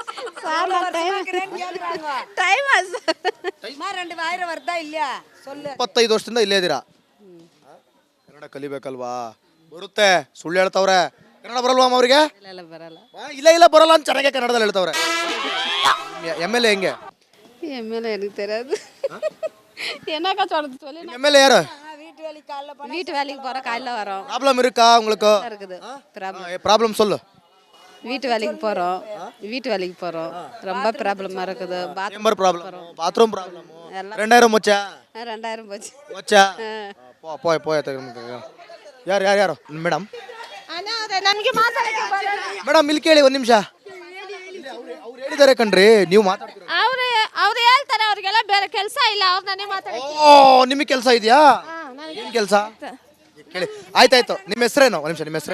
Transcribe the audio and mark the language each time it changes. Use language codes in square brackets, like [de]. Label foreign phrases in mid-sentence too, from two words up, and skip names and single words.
[kn] ಟೈಮ್ 25 ವರ್ಷದಿಂದ ಇಲ್ಲೇ ಇದ್ದೀರಾ? ಕನ್ನಡ ಕಲಿಬೇಕಲ್ವಾ? ಬರುತ್ತೆ, ಸುಳ್ಳು ಹೇಳ್ತವ್ರೆ. ಕನ್ನಡ ಬರಲ್ವಾ ಅಮ್ಮ ಅವ್ರಿಗೆ? ಇಲ್ಲ ಬರಲ್ಲ. ಇಲ್ಲ ಬರಲ್ಲ ಅಂತ ಚೆನ್ನಾಗೆ ಕನ್ನಡದಲ್ಲಿ ಹೇಳ್ತವ್ರೆ. ಎಮ್ ಎಲ್ ಎ ಹೆಂಗೆ? [ta] எம்எல்ஏ எனக்கு தெரியாது. என்னக்கா சொல்றது சொல்லி. எம் எல் ஏ யாரு? வீட்டு வேலைக்கு போற காலைல வரோம். ப்ராப்ளம் இருக்கா உங்களுக்கு? இருக்குது ப்ராப்ளம் சொல்லு. வீட்டு வேலைக்கு போறோம். ரொம்ப ப்ராப்ளமா இருக்குது. சேம்பர் ப்ராப்ளம், பாத்ரூம் ப்ராப்ளம். 2000 ಮುಚ್ಚಾ? 2000 போச்சு. [kn] ಮುಚ್ಚಾ? போய் ಯಾರು ಮೇಡಮ್? ನನಗೆ ಮಾತಾಡಕ್ಕೆ ಬರಲ್ಲ. ಮೇಡಮ್ ಇಲ್ಲಿ ಕೇಳಿ ಒಂದು ನಿಮಿಷ. ಅವ್ರು ಹೇಳಿದ್ದಾರೆ ಕಣ್ರಿ, ನೀವು ಮಾತಾಡ್ತೀರಾ? ಅವ್ರು ಹೇಳ್ತಾರೆ, ಅವ್ರಿಗೆಲ್ಲ ಬೇರೆ ಕೆಲಸ ಇಲ್ಲ, ಅವ್ರು ನನಗೆ ಮಾತಾಡಕ್ಕೆ. ನಿಮಗೆ ಕೆಲಸ ಇದೆಯಾ? ಏನು ಕೆಲಸ ಕೇಳಿ. ಆಯ್ತಾಯ್ತು. ನಿಮ್ಮ ಹೆಸರೇನು? ಒಂದು ನಿಮಿಷ, ನಿಮ್ಮ ಹೆಸರು?